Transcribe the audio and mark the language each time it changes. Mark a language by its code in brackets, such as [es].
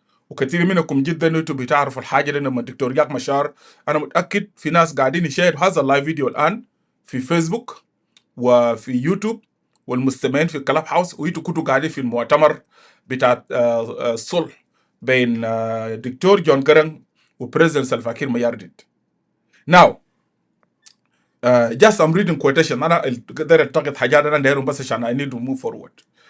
[ar] وكثير منكم جدا انتم بتعرفوا الحاجه دي. لما الدكتور ياك مشار انا متاكد في ناس قاعدين يشاهدوا هذا اللايف فيديو الان في فيسبوك وفي يوتيوب، والمستمعين في كلاب هاوس، وانتوا كنتوا قاعدين في المؤتمر بتاع الصلح بين دكتور جون جرن وبريزيدنت سالفا كير ميارديت. [en] Now just I'm reading quotation. [ar] انا قدرت التقط حاجات انا دايرهم بس عشان [en] I need to move forward.